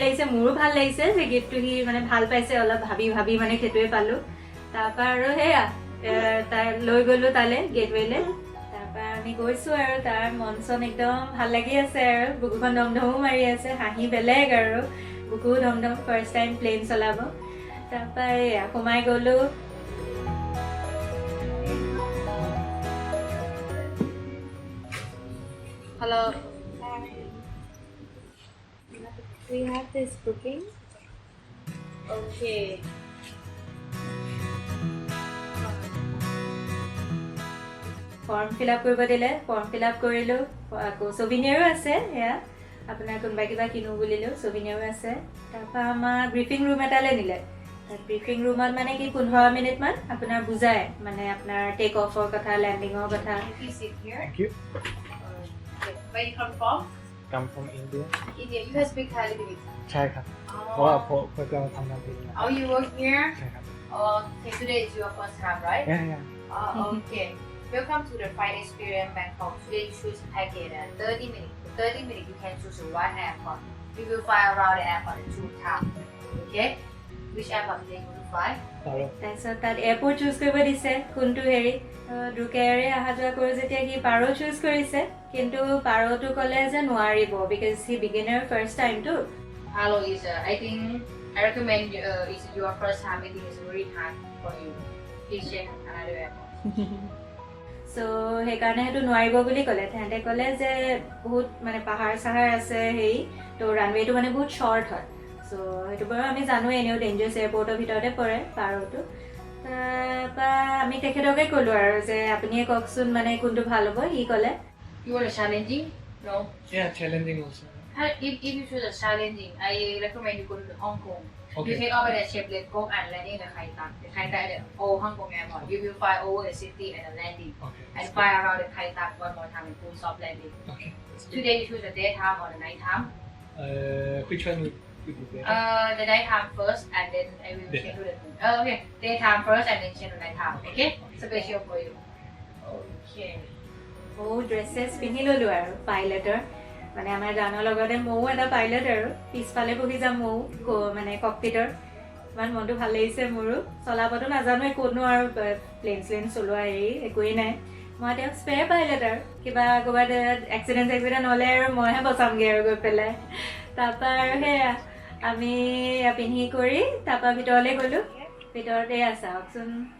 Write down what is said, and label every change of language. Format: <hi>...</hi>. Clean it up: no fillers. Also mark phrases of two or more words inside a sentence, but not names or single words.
<as>লাগিছে মোৰো ভাল লাগিছে যে গিফ্টটো সি মানে ভাল পাইছে অলপ ভাবি মানে সেইটোৱে পালোঁ তাৰপৰা আৰু সেয়া তাৰ লৈ গ'লোঁ তালৈ গেটৱেলৈ তাৰপৰা আমি গৈছোঁ আৰু তাৰ মন চন একদম ভাল লাগি আছে আৰু বুকুখন ধমধমো মাৰি আছে হাঁহি বেলেগ আৰু বুকু ধমধম</as> <en>first time plane</en> <as>চলাব তাৰপৰা এয়া সোমাই গ'লোঁ Hello.</as> <en>We have this booking. Okay. form fill up</en> <as>কৰিব দিলে</as> <en>form fill up</en> <as>কৰিলোঁ আকৌ ছভিনিয়াৰো আছে সেয়া আপোনাৰ কোনোবা কিবা কিনো বুলিলেও ছভিনিয়াৰো আছে তাৰপৰা আমাৰ</as> <en>briefing room</en> <as>এটালৈ নিলে</as> <en>briefing roomত</en> <as>মানে কি 15 মিনিটমান আপোনাৰ বুজায় মানে আপোনাৰ টেক অফৰ কথা লেণ্ডিঙৰ কথা</as> <en>Thank you. Where you come from? Come from India. India. You guys speak Thai a little bit.</en> <th>ใช่ครับเพราะว่าผมจะทำงานที่นี่</th> <en>Oh, you work here?</en> <th>ใช่ครับ</th> <en>Okay, today is your first time, right? yeah Okay. Welcome to the flight experience Bangkok. Today you choose package at 30 minutes. For 30 minutes you can choose one airport. We will fly around the airport in 2 times. Okay? Which airport today you will fly?</en> <as>তাৰপিছত তাত</as> <en>airport choose</en> <as>কৰিব দিছে কোনটো হেৰি দুকেৰে অহা যোৱা কৰোঁ যেতিয়া সি পাৰ' চুজ কৰিছে কিন্তু পাৰ'টো ক'লে যে নোৱাৰিব বিকজ সি বিগিনাৰ ফাৰ্ষ্ট টাইমটো</as> <en>Hello is I think I recommend is your first time. I think it's very hard for you. Please check another airport.</en> <as>চ' সেইকাৰণে সেইটো নোৱাৰিব বুলি ক'লে তেহেঁতে ক'লে যে বহুত মানে পাহাৰ চাহাৰ আছে হেৰি তো ৰানৱেটো মানে বহুত শ্বৰ্ট হয় চ' সেইটো বাৰু আমি জানোৱে এনেও ডেঞ্জাৰাছ এয়াৰপৰ্টৰ ভিতৰতে পৰে পাৰ'টো তাৰপৰা আমি তেখেতকে ক'লোঁ আৰু যে আপুনিয়ে কওকচোন মানে কোনটো ভাল হ'ব সি ক'লে</as> <en>You want a challenging? No. yeah challenging also If you choose a challenging, I recommend you go to Hong Kong. Okay. You take over the ship, let go and landing in the Khai Tak. The Khai Tak is the old Hong Kong airport. You will fly over the city and the landing. okay And fly around the Khai Tak one more time and full soft landing. okay that's good. Today you choose the daytime or the nighttime. Which one would be better The nighttime first and then I will Daytime. change to the okay. Daytime first and then change to nighttime. Okay? Special for you. Okay.</en> <as>ময়ো ড্ৰেছেছ পিন্ধি ল'লোঁ আৰু পাইলটৰ মানে আমাৰ গানৰ লগতে ময়ো এটা পাইলট আৰু পিছফালে বহি যাম ময়ো মানে ককপিটৰ ইমান মনটো ভাল লাগিছে মোৰো চলাবতো নাজানোৱে ক'তনো আৰু প্লেন শ্লেন চলোৱা হেৰি একোৱেই নাই মই তেওঁক</as> <en>spare pilot</en> <as>আৰু কিবা ক'ৰবাত এক্সিডেণ্ট হ'লে আৰু মইহে বচামগৈ আৰু গৈ পেলাই তাৰপৰা আৰু সেয়া আমি পিন্ধি কৰি তাৰপৰা ভিতৰলৈ গ'লোঁ ভিতৰতে চাওকচোন</as>